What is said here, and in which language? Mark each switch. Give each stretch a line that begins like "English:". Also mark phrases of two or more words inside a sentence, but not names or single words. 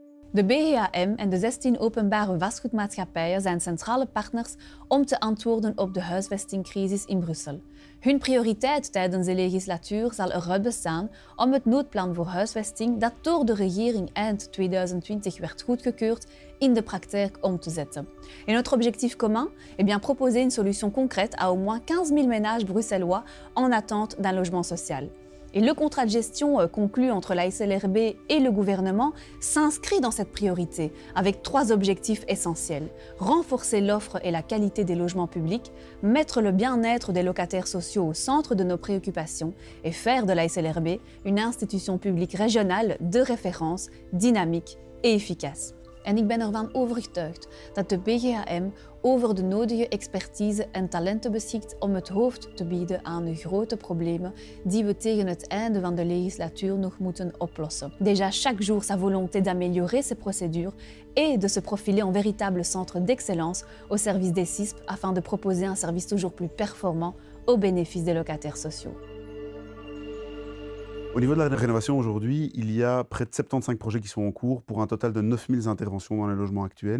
Dutch: De BGAM en de 16 openbare vastgoedmaatschappijen zijn centrale partners om te antwoorden op de huisvestingcrisis in Brussel. Hun prioriteit tijdens de legislatuur zal eruit bestaan om het noodplan voor huisvesting dat door de regering eind 2020 werd goedgekeurd in de praktijk om te zetten.
French: Et notre objectif commun? Eh bien, proposer une solution concrète à au moins 15 000 ménages bruxellois en attente d'un logement social. Et le contrat de gestion conclu entre la SLRB et le gouvernement s'inscrit dans cette priorité, avec 3 objectifs essentiels. Renforcer l'offre et la qualité des logements publics, mettre le bien-être des locataires sociaux au centre de nos préoccupations et faire de la SLRB une institution publique régionale de référence, dynamique et efficace.
Dutch: En ik ben ervan overtuigd dat de BGAM over de nodige expertise en talenten beschikt om het hoofd te bieden aan de grote problemen die we tegen het einde van de legislatuur nog moeten oplossen.
French: Déjà chaque jour sa volonté d'améliorer ses procédures et de se profiler en véritable centre d'excellence au service des CISP afin de proposer un service toujours plus performant au bénéfice des locataires sociaux. Au niveau de la rénovation aujourd'hui, il y a près de 75 projets qui sont en cours pour un total de 9000 interventions dans les logements actuels.